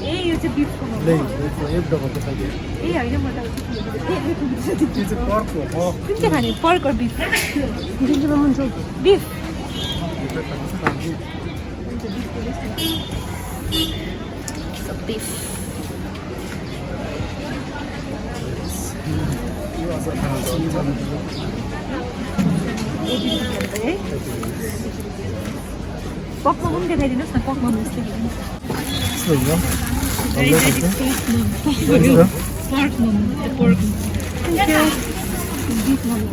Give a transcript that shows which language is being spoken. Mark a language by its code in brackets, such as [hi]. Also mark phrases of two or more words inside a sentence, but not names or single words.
[ne] यो चाहिँ बिफको मोमो [hi] नहीं एक डबल बताइए [ne] ए होइन म त ये चाहिँ पर्क हो कुन चाहिँ खाने पर्क और बिफ जुन चाहिँ मन छ बिफ बिफ पक मोमो पनि देखाइदिनुहोस् न पक मोमो जस्तै पर्क मोमो पर्क बिफ मोमो